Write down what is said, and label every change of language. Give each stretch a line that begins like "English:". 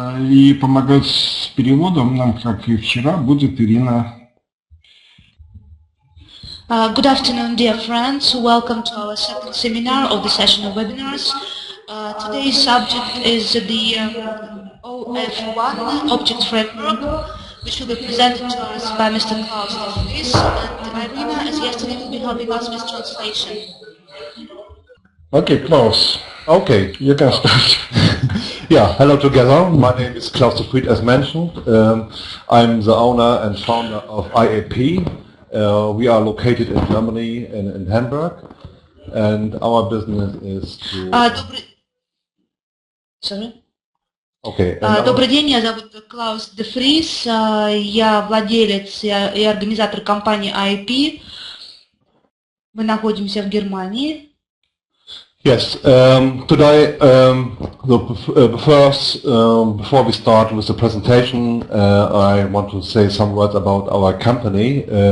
Russian: И помогать с переводом нам, как и вчера, будет Ирина.
English: Good afternoon, dear friends. Welcome to our second seminar of the session of webinars. Today's subject is the OF-1 object framework, which will be presented to us by Mr. Klausom Eriksenom, and Irina, as yesterday, will be helping us with translation. Okay, Klaus. Okay, you can start. Yeah, hello together. My name is Klausom Eriksenom, as mentioned. I'm the owner and founder of IAP. We are located in Germany, in Hamburg, and our business is to...
Russian: Добрый день, меня зовут Клаус де Фрис, я владелец и организатор компании IAP. Мы находимся в Германии.
English: Yes, today, first, before we start with the presentation, I want to say some words about our company.